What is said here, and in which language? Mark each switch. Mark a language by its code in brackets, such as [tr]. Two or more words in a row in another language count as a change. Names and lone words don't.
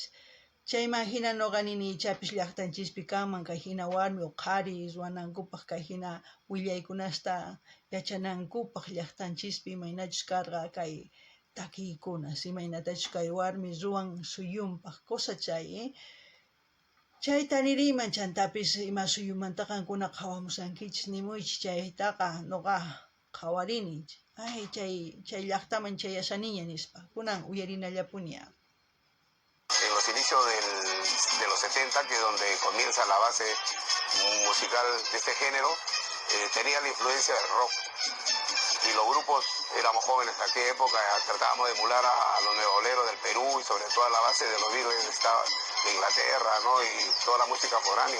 [qu] Chayman hina nuqa nini ichapis llaqtanchispi kanman kay hina warmi o qhari ruwanankupaq, kay hina willaykunasta yachanankupaq llaqtanchispi imaynachus karqa kay takiykunas, imaynatachus kay warmi ruwan suyunpaq, cosa chay, chayta niriyman chantapis ima suyumanta qankunaqa hawamusankichis nimuychis, chaytaqa nuqa qhawarini, ay chay llaqtaman chayashaniña nispa, kunan uyarinallapuña. [es] En los inicios de los 70, que es donde comienza la base musical de este género, tenía la influencia del rock. Y los grupos, éramos jóvenes en aquella época, tratábamos de emular a los neoboleros del Perú y sobre todo a la base de los Beatles de Inglaterra, ¿no?, y toda la música foránea.